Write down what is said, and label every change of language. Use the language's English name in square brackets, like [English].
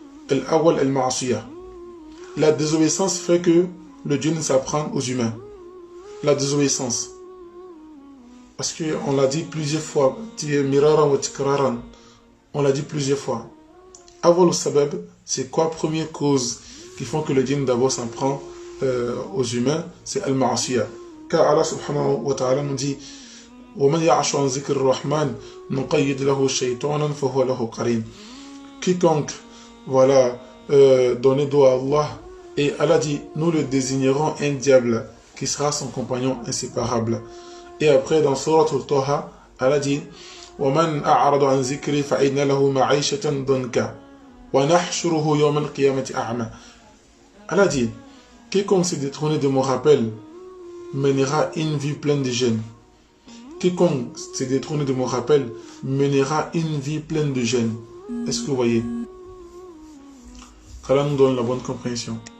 [Arabic] Al-awwal al-ma'asiyah. [French] La désobéissance fait que le djinn s'apprend aux humains. La désobéissance. Parce qu'on l'a dit plusieurs fois. [Arabic] Miraran wa tikraran. [French] On l'a dit plusieurs fois. [Arabic] Awwal al-sabab, [French] c'est quoi première cause qui font que le djinn d'abord s'en prend aux humains? C'est al-ma'asiyah. Car Allah subhanahu wa ta'ala nous dit [Arabic] وَمَنْ يَعْشُ عَنْ ذِكْرِ الرَّحْمَنِ نُقَيِّدْ لَهُ شَيْطَانًا فَهُوَ لَهُ قَرِينٌ. [French] Quiconque, voilà, donner dos à Allah, et Allah dit, nous le désignerons un diable qui sera son compagnon inséparable. Et après, dans Surat al-Taha, Allah dit, [Arabic] وَمَنْ أَعْرَضَ عَنْ ذِكْرِ فَإِنَّ لَهُ مَعِيشَةً ضَنْكًا وَنَحْشُرُهُ يَوْمَ الْقِيَامَةِ أَعْمَى. [French] Allah dit, quiconque s'est détourné de mon rappel mènera une vie pleine de gêne. Quiconque s'est détourné de mon rappel mènera une vie pleine de gêne. Est-ce que vous voyez? Qu'Allah nous donne la bonne compréhension.